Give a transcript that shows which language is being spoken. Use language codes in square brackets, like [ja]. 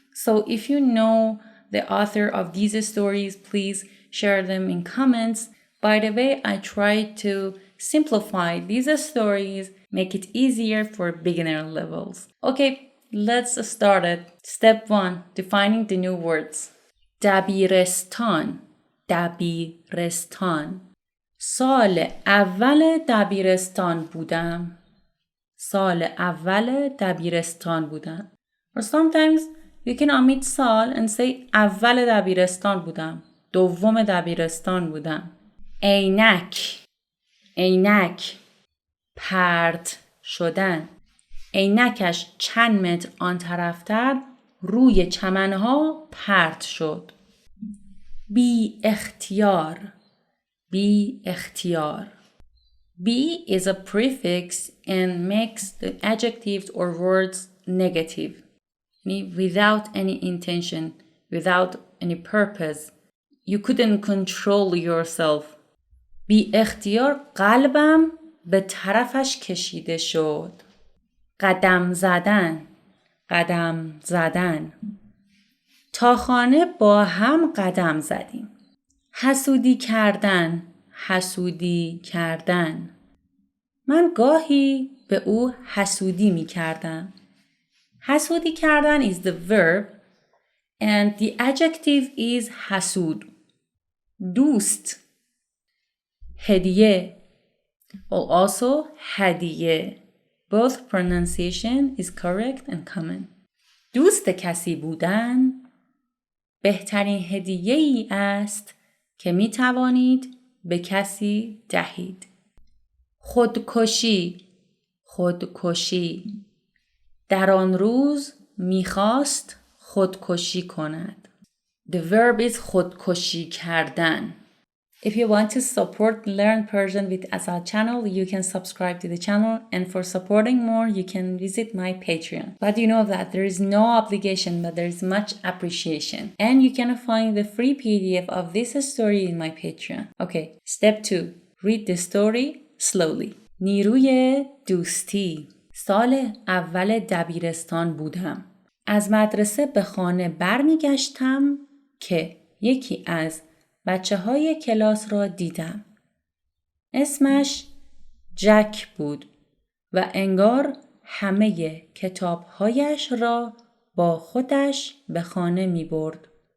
[en] So if you know the author of these stories, please share them in comments. By the way, I try to simplify these stories, make it easier for beginner levels. Okay, let's start it. Step 1, defining the new words. [fa] دبیرستان دبیرستان سال اول دبیرستان بودم سال اول دبیرستان بودم. [en] Or sometimes you can omit سال and say [fa] اول دبیرستان بودم دوم دبیرستان بودم. عینک عینک پرت شدن عینکش چند متر آن طرفتر روی چمنها پرت شد. بی اختیار بی اختیار [en] Be is a prefix and makes the adjectives or words negative. Without any intention, without any purpose. You couldn't control yourself. [fa] بی اختیار قلبم به طرفش کشیده شد. قدم زدن قدم زدن تا خانه با هم قدم زدیم. حسودی کردن حسودی کردن من گاهی به او حسودی می کردم. [en] حسودی کردن is the verb and the adjective is حسود. [fa] دوست هدیه [en] or also [fa] هدیه. [en] Both pronunciation is correct and common. [fa] دوست کسی بودن بهترین هدیه‌ای است که می توانید به کسی دهید. خودکشی خودکشی در آن روز می‌خواست خودکشی کند. [en] The verb is خودکشی کردن. If you want to support Learn Persian with Asad channel, you can subscribe to the channel, and for supporting more, you can visit my Patreon. But you know that there is no obligation, but there is much appreciation. And you can find the free PDF of this story in my Patreon. Okay, step 2. Read the story slowly. [fa] نیروی دوستی سال اول دبیرستان بودم. از مدرسه به خانه برمیگشتم که یکی از بچه‌های کلاس را دیدم. اسمش جک بود و انگار همه کتاب‌هایش را با خودش به خانه می‌برد.